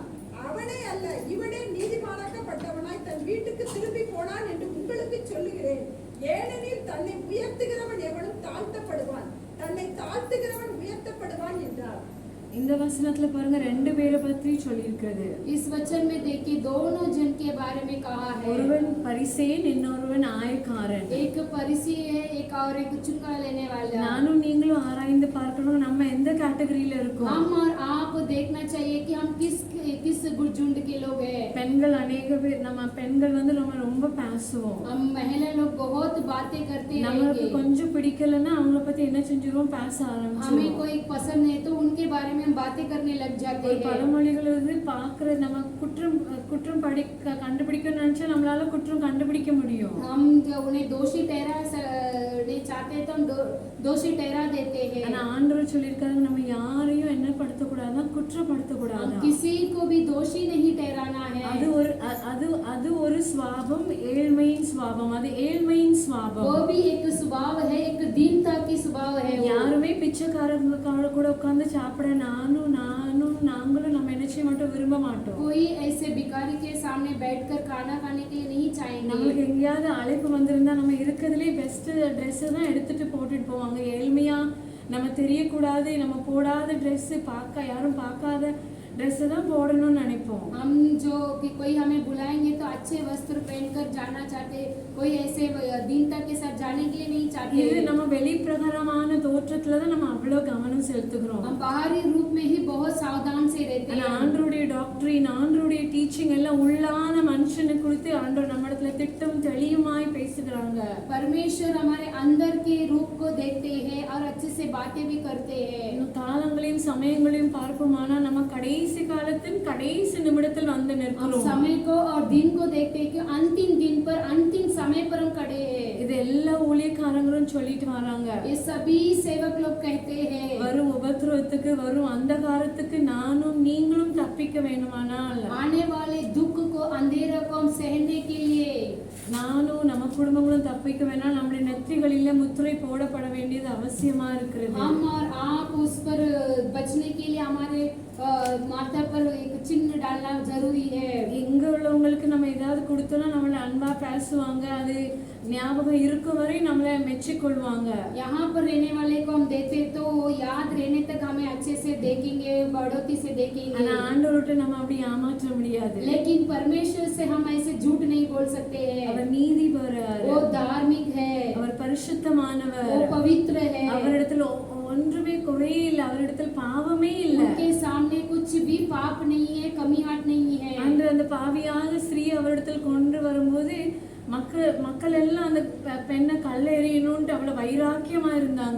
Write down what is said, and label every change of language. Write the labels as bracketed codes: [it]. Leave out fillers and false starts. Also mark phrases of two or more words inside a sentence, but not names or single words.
[ta] அவனே அல்ல, இவனே நீதிமானாக்கப்பட்டவனாய் தன் வீட்டுக்கு திரும்பி போனான் என்று உங்களுக்கு சொல்லுகிறேன். ஏனெனில் தன்னை உயர்த்துகிறவன் எவனும் தாழ்த்தப்படுவான், தன்னை தாழ்த்துகிறவன் உயர்த்தப்படுவான் என்றார். இந்த வசனத்துல பாருங்க 2 பேரை பத்தி சொல்லியிருக்கிறது. [hi] इस वचन में देखिए दोनों जन के बारे में कहा है। [ta] ஒருவன் பரிசேயன், இன்னொருவன் ஆயக்காரன். [hi] एक फरीसी है, एक और एक चुंगा लेने वाला। [ta] நானும் நீங்களும் ஆராய்ந்து பார்க்கணும் நம்ம எந்த கேட்டகரியில இருக்கோம். [hi] हम और आप देखना चाहिए कि हम किस झुंड के लोग हैं। [ta] பெண்கள் அநேக பேர், நம்ம பெண்கள் வந்து ரொம்ப பேசுவோம். [hi] हम महिला लोग बहुत बातें करते [ta] நமக்கு [hi] हैं। [ta] கொஞ்சம் பிடிக்கலன்னா அவங்கள பத்தி என்ன செஞ்சிருவோம், பேச [hi] हमें [ta] ஆரம்பிச்சிருவோம். [hi] कोई पसंद नहीं तो उनके बारे में हम बातें करने लग जाते [ta] ஒரு [hi] हैं। [ta] பழமொழிகள் வந்து பாக்குற நம்ம குற்றம் கண்டுபிடிக்கணும்னு நினைச்சா நம்மளால குற்றம் கண்டுபிடிக்க முடியும். [hi] हम जो उन्हें दोषी नहीं चाहते तो हम दोषी ठहरा देते हैं। [ta] ஆனா ஆண்டவர் சொல்லியிருக்காரு, நம்ம யாரையும் என்ன படுத்தக்கூடாதுன்னா குற்றப்படுத்தக்கூடாது. [hi] हम किसी को भी दोषी नहीं ठहराना है। [ta] அது ஒரு சுபாவம், ஏழ்மையின் சுபாவம். அது ஏழ்மையின் சுபாவம். [hi] वो भी एक स्वभाव है, एक दीनता की स्वभाव है। [ta] யாருமே பிச்சைக்காரங்க கூட உட்கார்ந்து சாப்பிட நாங்களும் நம்ம என்ன செய்ய மாட்டோம், விரும்ப மாட்டோம். [hi] कोई ऐसे भिखारी के सामने बैठकर खाना खाने के लिए नहीं चाहेंगे। [ta] நமக்கு எங்கேயாவது அழைப்பு வந்திருந்தா நம்ம இருக்கிறதுலே [en] best dress [ta] தான் எடுத்துட்டு போட்டுட்டு போவாங்க. ஏழ்மையா நம்ம தெரியக்கூடாது, நம்ம போடாத ட்ரெஸ் யாரும் பார்க்காத ड्रेस தான் போடணும்னு நினைப்போம். [hi] हम जो कि कोई हमें बुलाएंगे तो अच्छे वस्त्र पहनकर जाना चाहते, कोई ऐसे दीनता के साथ जाने के लिए नहीं चाहते। [ta] இது நம்ம வெளிப்பிரகாரமான தோற்றத்துல தான் நம்ம அவ்வளவு கவனம் செலுத்துகிறோம். [hi] हम बाहरी रूप में ही बहुत सावधान से रहते हैं। [ta] ஆண்டவருடைய டாக்டரின், ஆண்டவருடைய டீச்சிங் எல்லாம் உள்ளான மனுஷனை குறித்து ஆண்டவர் நம்மிடத்துல திட்டம் தெளிவுமாய் பேசுகிறாங்க. [hi] परमेश्वर हमारे अंदर के रूप को देखते हैं और अच्छे से बातें भी करते हैं। [ta] காலங்களையும் சமயங்களையும் பார்ப்போமானா நம்ம கடைசி காலத்தின் கடைசி நிமிடத்தில் வந்து நிற்கிறோம். [hi] समय को और दिन को देखते हैं कि अंतिम दिन पर, अंतिम समय पर हम खड़े हैं। [ta] இது எல்லா ஊழியக்காரங்களும் சொல்லிட்டு வராங்க. [hi] ये सभी सेवक लोग कहते हैं, [ta] வரும் உபத்திரவத்துக்கு, வரும் அந்தகாரத்துக்கு நானும் நீங்களும் தப்பிக்க வேண்டுமானால், [hi] आने वाले दुख को, अंधेरे को हम सहने के लिए [ta] நானும் நம்ம குடும்பங்களும் தப்பிக்க வேணாம், நம்முடைய நெற்றிகளிலே முத்திரை போடப்பட வேண்டியது அவசியமா இருக்கிறது. [hi] हम और आप उस पर बचने के लिए हमारे माथा पर एक चिन्ह डालना जरूरी है। [ta] இங்க உள்ளவங்களுக்கு நம்ம ஏதாவது கொடுத்தோம்னா நம்மள அன்பா பேசுவாங்க, அது ஞாபகம் இருக்கும் வரை நம்மள மெச்சிக்கொள்வாங்க. [hi] यहाँ पर रहने वाले को हम देते तो याद रहने तक हमें अच्छे से देखेंगे, बढ़ोती से देखेंगे। [ta] ஆனா ஆண்டவர்கிட்ட நம்ம அப்படி ஏமாற்ற முடியாது. [hi] लेकिन परमेश्वर से हम ऐसे झूठ नहीं बोल सकते हैं। [ta] அவர் நீதிபரர், [hi] वो धार्मिक है, [ta] அவர் பரிசுத்தமானவர், [hi] वो पवित्र है, [ta] அவரிடத்துல ஒன்றுமே குறையே இல்லை, அவரிடத்துல பாவமே இல்லை. [hi] उनके सामने कुछ भी पाप नहीं है, कमी हाट नहीं है। [ta] அந்த பாவியாக ஸ்திரீ அவரிடத்தில் கொண்டு வரும்போது மக்கள் எல்லாம் அந்த பெண்ணை கல்லெறியணும்னு அவ்வளவு வைராக்கியமா இருந்தாங்க.